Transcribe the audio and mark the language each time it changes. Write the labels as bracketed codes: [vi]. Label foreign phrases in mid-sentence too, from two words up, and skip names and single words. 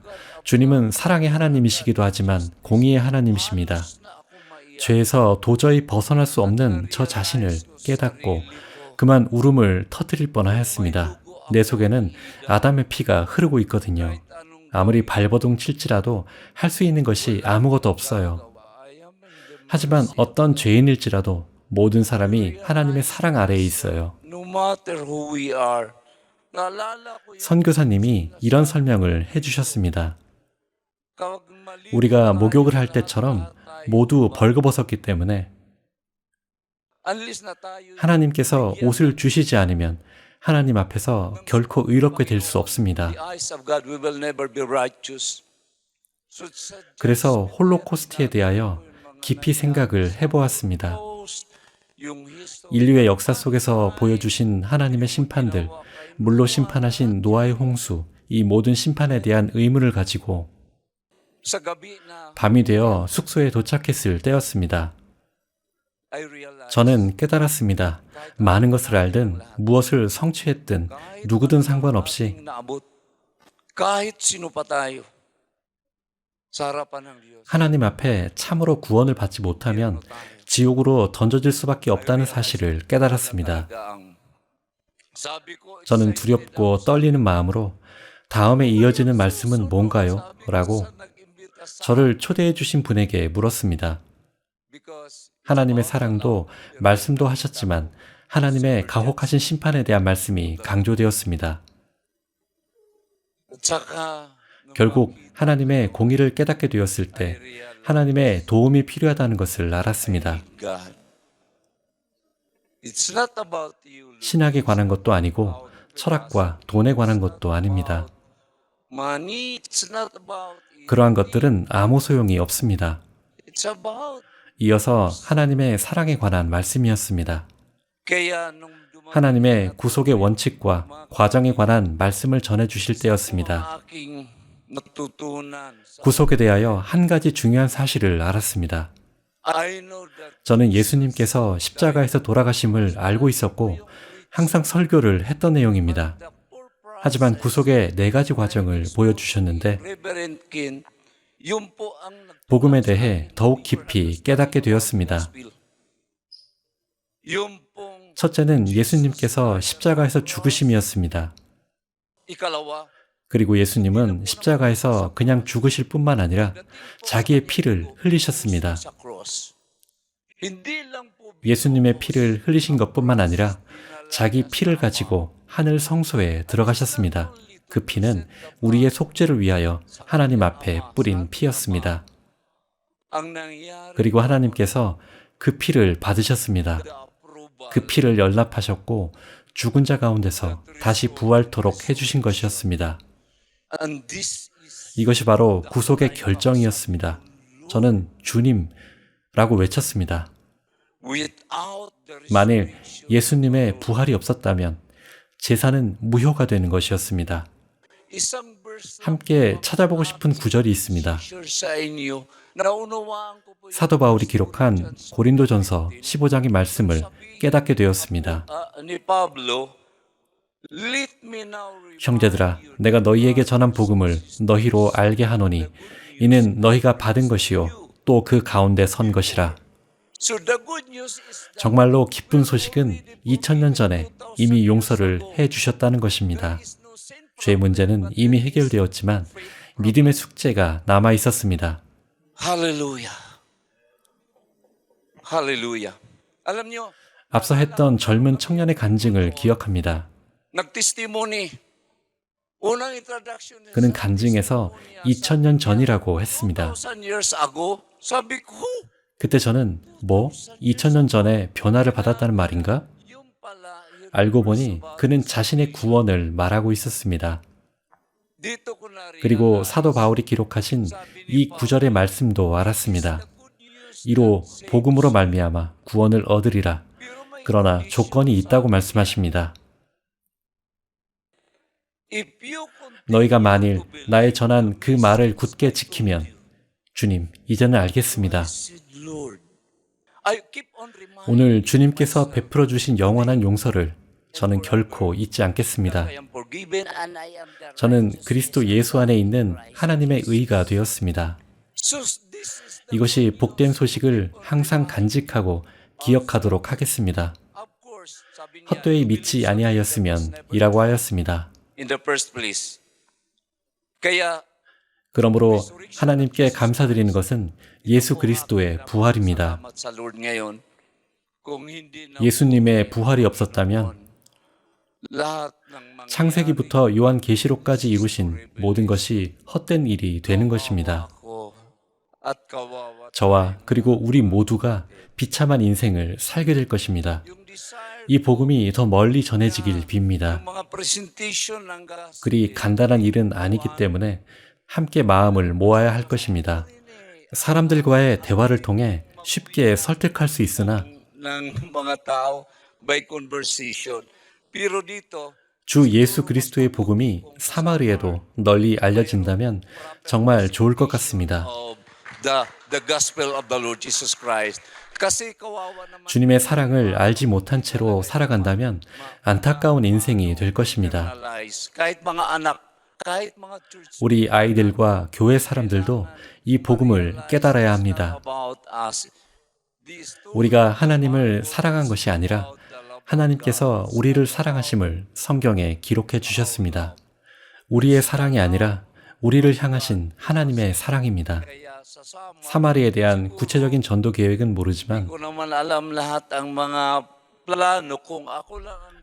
[ko] 주님은 사랑의 하나님이시기도 하지만 공의의 하나님이십니다. [tl] na ako maiyak [ko] 죄에서 도저히 벗어날 수 없는 저 자신을 깨닫고 그만 울음을 터뜨릴 뻔하였습니다. 내 속에는 아담의 피가 흐르고 있거든요. 아무리 발버둥 칠지라도 할 수 있는 것이 아무것도 없어요. 하지만 어떤 죄인일지라도 모든 사람이 하나님의 사랑 아래에 있어요. [en] no matter who we are [tl] naalala ko yung [ko] 선교사님이 이런 설명을 해주셨습니다. [tl] kapag mali [ko] 우리가 목욕을 할 때처럼 모두 벌거벗었기 때문에 [tl] unless na tayo [ko] 하나님께서 옷을 주시지 않으면 하나님 앞에서 결코 의롭게 될 수 없습니다. [en] the eyes of God we will never be righteous. [tl] So sa [ko] 그래서 홀로코스트에 대하여 깊이 생각을 해보았습니다. [tl] post yung history [ko] 인류의 역사 속에서 보여주신 하나님의 심판들, 물로 심판하신 노아의 홍수, 이 모든 심판에 대한 의문을 가지고 [tl] sa gabi na [ko] 밤이 되어 숙소에 도착했을 때였습니다. [en] I realized [ko] 저는 깨달았습니다. 많은 것을 알든 무엇을 성취했든 누구든 상관없이 [tl] ating naabot, kahit sino pa tayo, sa harapan ng Diyos, [ko] 하나님 앞에 참으로 구원을 받지 못하면 지옥으로 던져질 수밖에 없다는 사실을 깨달았습니다. [tl] sabi ko, [ko] 저는 두렵고 떨리는 마음으로 다음에 이어지는 말씀은 뭔가요? 라고 저를 초대해 주신 분에게 물었습니다. [en] because [ko] 하나님의 사랑도 말씀도 하셨지만 하나님의 가혹하신 심판에 대한 말씀이 강조되었습니다. [tl] tsaka [ko] 결국 하나님의 공의를 깨닫게 되었을 때 하나님의 도움이 필요하다는 것을 알았습니다. [en] God, it's not about you, [ko] 신학에 관한 것도 아니고 철학과 돈에 관한 것도 아닙니다. [en] money. It's not about you. [ko] 그러한 것들은 아무 소용이 없습니다. [en] It's about [ko] 이어서 하나님의 사랑에 관한 말씀이었습니다. [tl] kaya nung [ko] 하나님의 구속의 원칙과 과정에 관한 말씀을 전해 주실 때였습니다. [tl] aking natutunan, [ko] 구속에 대하여 한 가지 중요한 사실을 알았습니다. [en] I know that [ko] 저는 예수님께서 십자가에서 돌아가심을 알고 있었고 항상 설교를 했던 내용입니다. [en] the full process, [ko] 하지만 구속의 네 가지 과정을 보여주셨는데 [tl] Reverend Kin, yun po ang [ko] 복음에 대해 더욱 깊이 깨닫게 되었습니다. [tl] yun pong [ko] 첫째는 예수님께서 십자가에서 죽으심이었습니다. [tl] ikalawa, [ko] 그리고 예수님은 십자가에서 그냥 죽으실 뿐만 아니라 자기의 피를 흘리셨습니다. [tl] sa cross. Hindi lang po [ko] 예수님의 피를 흘리신 것뿐만 아니라 자기 피를 가지고 하늘 성소에 들어가셨습니다. 그 피는 우리의 속죄를 위하여 하나님 앞에 뿌린 피였습니다. [tl] ang nangyari [ko] 그리고 하나님께서 그 피를 받으셨습니다. [en] approval [ko] 그 피를 연락하셨고 죽은 자 가운데서 다시 부활토록 해주신 것이었습니다. [en] and this is [ko] 이것이 바로 구속의 결정이었습니다. 저는 주님라고 외쳤습니다. [en] without the [ko] 만일 예수님의 부활이 없었다면 제사는 무효가 되는 것이었습니다. [tl] isang verse [ko] 함께 찾아보고 싶은 구절이 있습니다. [tl] share sa inyo. Naunawaan ko po [ko] 사도 바울이 기록한 고린도전서 15장의 말씀을 깨닫게 되었습니다. [tl] ni Pablo, [en] let me now remind [ko] 형제들아, 내가 너희에게 전한 복음을 너희로 알게 하노니 이는 너희가 받은 것이요 또 그 가운데 선 것이라. [en] So the good news is that [ko] 정말로 기쁜 소식은 2000년 전에 이미 용서를 해 주셨다는 것입니다. [en] there is no sin. [ko] 죄 문제는 이미 해결되었지만 믿음의 숙제가 남아 있었습니다. [en] Hallelujah. Hallelujah. [tl] Alam nyo, [ko] 앞서 했던 젊은 청년의 간증을 기억합니다. [tl] nag-testimony. Unang introduction niya [ko] 그는 간증에서 2000년 전이라고 했습니다. [en] 1,000 years ago. [tl] Sabi ko, [ko] 그때 저는 2000년 전에 변화를 받았다는 말인가? [tl] yung pala, yung [ko] 알고 보니 그는 자신의 구원을 말하고 있었습니다. [tl] dito ko na rin [ko] 그리고 사도 바울이 기록하신 이 구절의 말씀도 알았습니다. 이로 복음으로 말미암아 구원을 얻으리라. 그러나 조건이 있다고 말씀하십니다. [en] if you continue [ko] 너희가 만일 나의 전한 그 말을 굳게 지키면 주님, 이제는 알겠습니다. [en] said, Lord, I keep on reminding [ko] 오늘 주님께서 베풀어 주신 영원한 용서를 저는 결코 잊지 않겠습니다. [en] I am forgiven and I am the [ko] 저는 그리스도 예수 안에 있는 하나님의 의가 되었습니다. [en] So this is [ko] 이것이 복된 소식을 항상 간직하고 기억하도록 하겠습니다. [en] of course, [tl] sabi niya, [ko] 헛되이 믿지 아니하였으면 이라고 하였습니다. [en] in the first place. [tl] Kaya [ko] 그러므로 하나님께 감사드리는 것은 예수 그리스도의 부활입니다. [tl] salamat sa Lord ngayon. Kung hindi na [ko] 예수님의 부활이 없었다면 [tl] lahat ng mga [ko] 창세기부터 요한계시록까지 이루신 모든 것이 헛된 일이 되는 것입니다. [tl] ako at kawawa [ko] 저와 그리고 우리 모두가 비참한 인생을 살게 될 것입니다. [tl] yung desire [ko] 이 복음이 더 멀리 전해지길 빕니다. [tl] mga presentation ng gas [ko] 그리 간단한 일은 아니기 때문에 함께 마음을 모아야 할 것입니다. 사람들과의 대화를 통해 쉽게 설득할 수 있으나 [tl] ng mga tao [en] by conversation. [tl] Pero dito, [ko] 주 예수 그리스도의 복음이 사마리아에도 널리 알려진다면 정말 좋을 것 같습니다. [en] The gospel of the Lord Jesus Christ. [tl] kasi kawawa naman [ko] 주님의 사랑을 알지 못한 채로 살아간다면 안타까운 인생이 될 것입니다. [tl] kahit mga anak, kahit mga church [ko] 우리 아이들과 교회 사람들도 이 복음을 깨달아야 합니다. [en] about us. These two [ko] 우리가 하나님을 사랑한 것이 아니라 하나님께서 우리를 사랑하심을 성경에 기록해 주셨습니다. 우리의 사랑이 아니라 우리를 향하신 하나님의 사랑입니다. [tl] kaya sa Sama, [ko] 사마리에 대한 구체적인 전도 계획은 모르지만 [tl] ko naman alam lahat ang mga plano kung ako lang ang